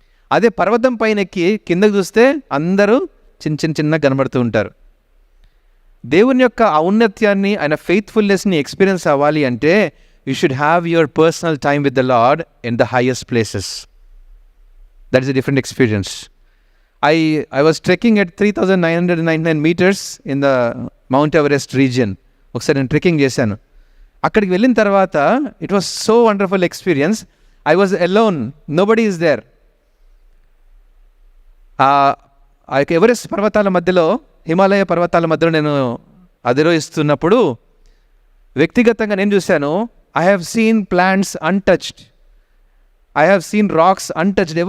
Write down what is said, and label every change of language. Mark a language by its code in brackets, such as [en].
[te] అదే పర్వతం పైన ఎక్కి కిందకు చూస్తే అందరూ చిన్నగా కనబడుతూ ఉంటారు. దేవుని యొక్క ఔన్నత్యాన్ని, ఆయన ఫెయిత్ఫుల్నెస్ని ఎక్స్పీరియన్స్ అవ్వాలి అంటే [en] You should have your personal time with the Lord in the highest places. That is a different experience. I was trekking at 3,999 meters in the Mount Everest region. [te] ఒకసారి నేను ట్రెక్కింగ్ చేశాను. అక్కడికి వెళ్ళిన తర్వాత [en] It was so wonderful experience. I was alone, nobody is there. [te] ఆ యొక్క Everest పర్వతాల మధ్యలో, హిమాలయ పర్వతాల మధ్యలో నేను అధిరోహిస్తున్నప్పుడు వ్యక్తిగతంగా నేను చూశాను, [en] I have seen plants untouched, I have seen rocks untouched.